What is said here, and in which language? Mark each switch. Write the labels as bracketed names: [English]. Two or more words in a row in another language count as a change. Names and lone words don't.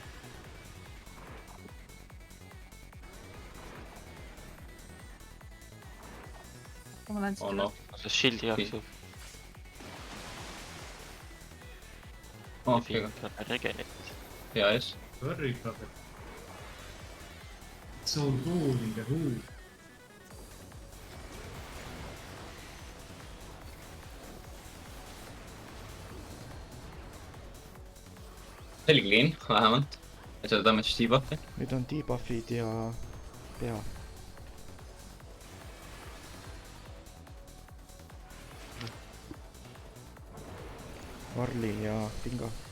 [Estonian] ma lähen Oh siit no üle . . see shield'i jaoks ju . okei , Regenit . hea ees . [English] Very proper . So cool in the room . [Estonian] see oli clean , vähemalt . ja seda damage debuff'i . nüüd on debuff'id ja pea . Varli ja Pinga .